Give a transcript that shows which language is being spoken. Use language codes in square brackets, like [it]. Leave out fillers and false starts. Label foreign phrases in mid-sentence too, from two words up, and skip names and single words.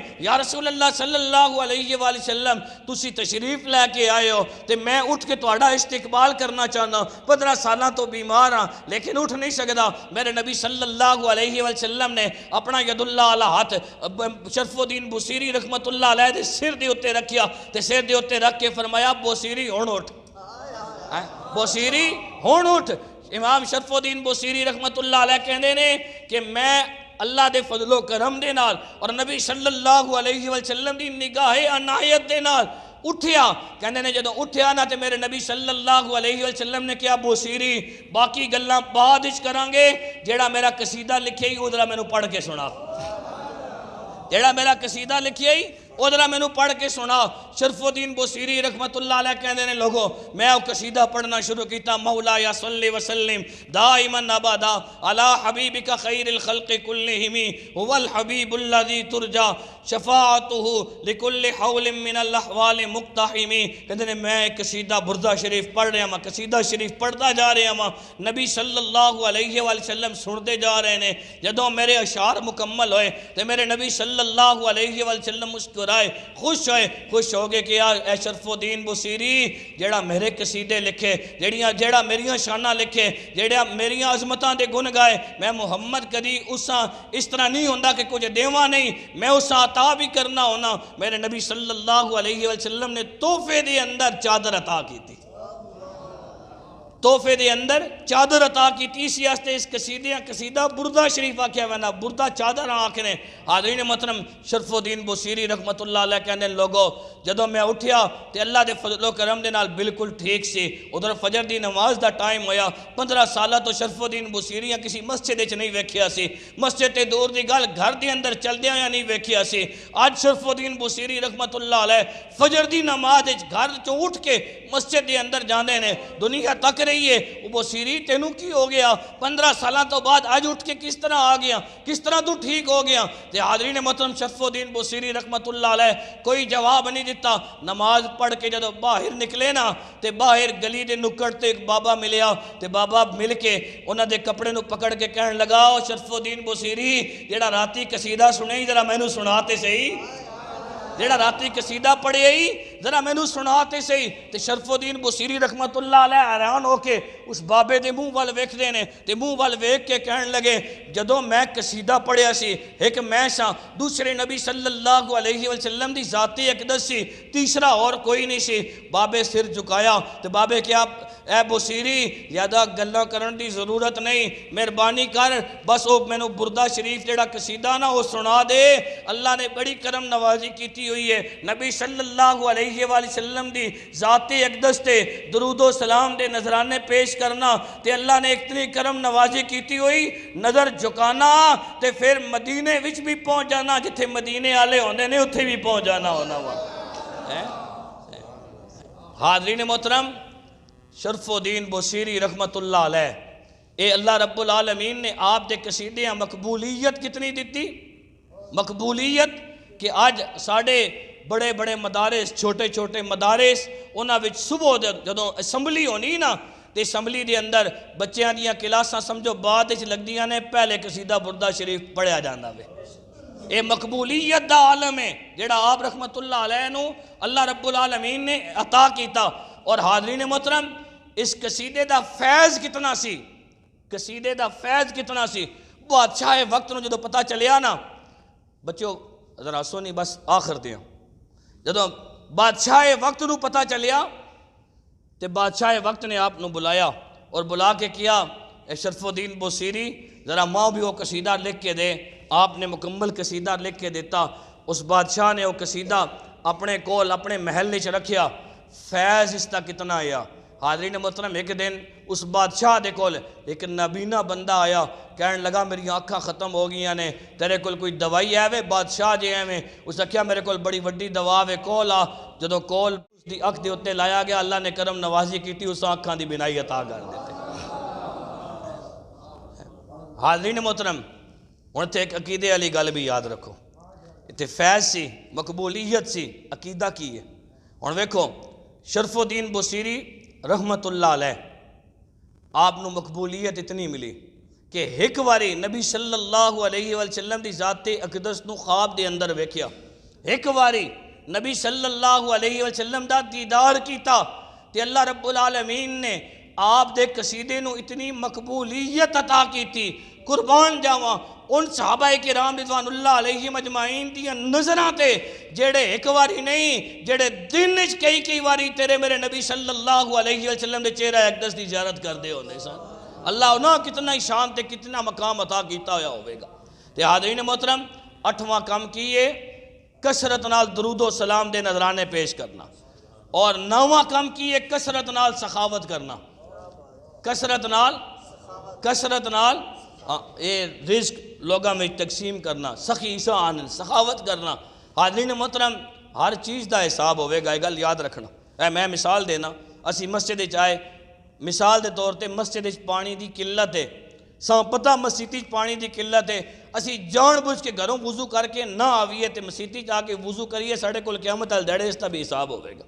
[ar] یا رسول اللہ صلی اللہ علیہ وسلم [pa] تسی تشریف لے کے آئے ہو تے میں اٹھ کے تہاڈا استقبال کرنا چاہنا، 15 سالاں تو بیمار ہاں لیکن اٹھ نہیں سکدا۔ میرے نبی [ar] صلی اللہ علیہ وسلم [pa] نے اپنا ید اللہ علیہ ہاتھ شرف الدین بوسیری [ar] رحمت اللہ علیہ [pa] دے سر دے اتے رکھیا تے سر دے اتے رکھ کے فرمایا بوسیری ہون اٹھ، بوسیری ہون اٹھ۔ امام شرف الدین بوسیری [ar] رحمت اللہ علیہ [pa] کہندے نے کہ میں اللہ دے فضل و کرم دے نال اور نبی [ar] صلی اللہ علیہ وسلم [pa] دی نگاہ عنایت دے نال اٹھیا، کہنے نے جدو اٹھیا نا تے میرے نبی [ar] صلی اللہ علیہ وسلم [pa] نے کیا بوسیری باقی گلاں بعد وچ کران گے، جیڑا میرا قصیدہ لکھیا ہی ادھر مینوں پڑھ کے سنا، جیڑا میرا قصیدہ لکھیا ہی ادھر میں نو پڑھ کے سنا۔ شرف الدین بوسیری [ar] رحمت اللہ علیہ [pa] کہندے نے لوگوں میں وہ قصیدہ پڑھنا شروع کیتا، [ar] مولا یا صلی وسلم دائماً ابدا علی حبیبک خیر الخلق کلہم هو الحبیب الذی ترجا شفاعتہ لکل حول من الاحوال مقتحم۔ [ur] کہندے نے میں ایک قصیدہ بردہ شریف پڑھ رہا ہاں، قصیدہ شریف پڑھتا جا رہا ہاں، نبی [ar] صلی اللہ علیہ وسلم [ur] سنتے جا رہے ہیں۔ [pa] جدوں میرے اشعار مکمل ہوئے تو میرے نبی [ar] صلی اللہ علیہ وسلم [pa] مسکرائے، خوش ہوئے، خوش ہو گئے کہ اے شرف الدین بوسیری جیڑا میرے قصیدے لکھے، جیڑا میریاں شانہ لکھے، جیڑا میریاں عظمتاں دے گن گائے، میں محمد کدی اساں اس طرح نہیں ہوندہ کہ کچھ دیواں نہیں، میں اساں عطا بھی کرنا ہونا۔ میرے نبی [ar] صلی اللہ علیہ وسلم [pa] نے تحفے دے اندر چادر عطا کی تھی، تحفے دے اندر چادر عطا کی تیسی آستے اس قصیدہ بردہ شریف آکھیا وینا، بردہ چادر آکھنے۔ حاضرین محترم شرف الدین بوسیری [ar] رحمت اللہ علیہ [pa] کہنے لوگوں جدو میں اٹھیا تے اللہ دے فضل و کرم دے نال بالکل ٹھیک سی، ادھر فجر دی نماز دا ٹائم ہویا۔ 15 سالہ تو شرف الدین بوسیری کسی مسجد وچ نہیں ویکھیا سی، مسجد تے دور دی گل گھر دے اندر چلدیاں یا نہیں ویکھیا سی۔ آج شرف الدین بوسیری [ar] رحمت اللہ علیہ [pa] فجر دی نماز وچ گھر چوں اٹھ کے مسجد دے اندر جاندے نے، دنیا تک رہی ہے وہ بوسیری تینوں کی ہو گیا 15 سالہ تو بعد آج اٹھ کے کس طرح آ گیا، کس طرح تو ٹھیک ہو گیا؟ تے حاضرین محترم شرف الدین بوسیری [ar] رحمت اللہ علیہ [pa] کوئی جواب نہیں دیتا۔ نماز پڑھ کے جدو باہر نکلے نا تے باہر گلی دے نکڑ تے ایک بابا ملیا تے بابا مل کے انہاں دے کپڑے نو پکڑ کے کہن لگا او شرف الدین بوسیری جیڑا راتی قصیدہ سنے ذرا مینوں سناتے صحیح، جیڑا راتی قصیدہ پڑھے ہی ذرا مینوں سناتے صحیح۔ تے شرف الدین بصیری [ar] رحمت اللہ علیہ [pa] حیران ہو کے اس بابے دے منہ وال ویکھدے نے تے منہ وال ویکھ کے کہن لگے جدوں میں قصیدہ پڑھیا سی ایک میں سا، دوسرے نبی [ar] صلی اللہ علیہ وسلم [pa] دی ذاتی اقدس سی، تیسرا اور کوئی نہیں سی۔ بابے سر جھکایا تے بابے کیا اے بصیری زیادہ گلاں کرن دی ضرورت نہیں، مہربانی کر بس او مینوں بردہ شریف جڑا قصیدہ نا وہ سنا دے۔ اللہ نے بڑی کرم نوازی کیتی ہوئی ہے، نبی [ar] صلی اللہ علیہ وآلہ وسلم [pa] دی ذاتی اقدس تے درود و سلام دے نذرانے پیش کرنا تے اللہ نے اتنی کرم نوازی کیتی ہوئی، نظر جھکانا تے پھر مدینے وچ بھی پہنچ جانا، جتھے مدینے والے ہوندے نے اتھے بھی پہنچ جانا ہونا وا۔ حاضرین محترم، شرف الدین بصیری [ar] رحمت اللہ علیہ، [pa] اے [ar] اللہ رب العالمین [pa] نے آپ دے قصیدیاں مقبولیت کتنی دیتی؟ مقبولیت کہ آج ساڑھے بڑے بڑے مدارس، چھوٹے چھوٹے مدارس، انہاں وچ صبح جدوں اسمبلی ہونی نا تے اسمبلی دے اندر بچیاں دیاں کلاساں سمجھو بعد وچ لگدیاں نے، پہلے قصیدہ بردہ شریف پڑھیا جاندا وے۔ اے مقبولیت دا عالم ہے جڑا آپ [ar] رحمت اللہ علیہ [pa] نو [ar] اللہ رب العالمین [pa] نے عطا کیتا۔ اور حاضرین محترم، اس قصیدے دا فیض کتنا سی، قصیدے دا فیض کتنا سی۔ بادشاہ وقت نو جدو پتہ چلیا نا، بچوں ذرا سونی بس آخر دیاں، جدو بادشاہ وقت نو پتہ چلیا تے بادشاہ وقت نے آپ نو بلایا اور بلا کے کیا اے شرف الدین بصیری ذرا ماں بھی وہ قصیدہ لکھ کے دے۔ آپ نے مکمل قصیدہ لکھ کے دیتا۔ اس بادشاہ نے وہ قصیدہ اپنے کول اپنے محل وچ رکھیا۔ فیض اس دا کتنا آیا۔ حاضرین محترم، ایک دن اس بادشاہ دے کول ایک نابینا بندہ آیا، کہنے لگا میری آنکھاں ختم ہو گئی نے، تیرے کول کوئی دوائی ہے وے؟ بادشاہ جی ایویں، اس نے کہا میرے کول بڑی وڈی دوا وے، کول آ۔ جدو کول اس دی اکھ دے اُتے لایا گیا، اللہ نے کرم نوازی کیتی، اس آنکھاں دی بینائی عطا کر دیتے۔ حاضرین محترم، ہن تے ایک عقیدے والی گل بھی یاد رکھو، تے فیض سی، مقبولیت سی، عقیدہ کی ہے۔ ہن ویکھو شرف الدین بصیری [ar] رحمت اللہ علیہ، [pa] آپ نو مقبولیت اتنی ملی کہ ایک واری نبی [ar] صلی اللہ علیہ وسلم [pa] دی ذات اقدس نو خواب دے اندر ویکھیا، ایک واری نبی [ar] صلی اللہ علیہ وسلم [pa] دا دیدار کیتا تے [ar] اللہ رب العالمین [pa] نے آپ دے قصیدے نو اتنی مقبولیت عطا کیتی۔ قربان جاواں ان صحابہ کرام [ar] رضوان اللہ علیہ مجمعین [pa] دیاں نظراں تے جڑے ایک واری نہیں، جڑے دن وچ کئی واری تیرے میرے نبی [ar] صلی اللہ علیہ وسلم [pa] دے چہرہ اقدس دی زیارت کردے ہوندے سن۔ اللہ انہاں کتنا ہی شان تے کتنا مقام عطا کیتا ہویا ہوئے گا۔ تے حاضرین محترم، 8واں کام کیے کثرت نال درود و سلام دے نذرانے پیش کرنا، اور 9واں کام کیے کثرت نال سخاوت کرنا، کثرت نال اے رزق لوگاں میں تقسیم کرنا، سخی احسان سخاوت کرنا۔ حاضرین محترم، ہر چیز دا حساب ہوئے گا، یہ گل یاد رکھنا۔ میں مثال دینا، اسی مسجد آئے، مثال دے طور تے مسجد پانی دی قلت ہے، ساں پتہ مسجد پانی دی قلت ہے، اسی جان بوجھ کے گھروں وضو کر کے نہ آئیے تے مسجد آ کے وضو کریے، ساڑھے کول قیامت والے دیڑے اس دا بھی حساب ہوئے گا۔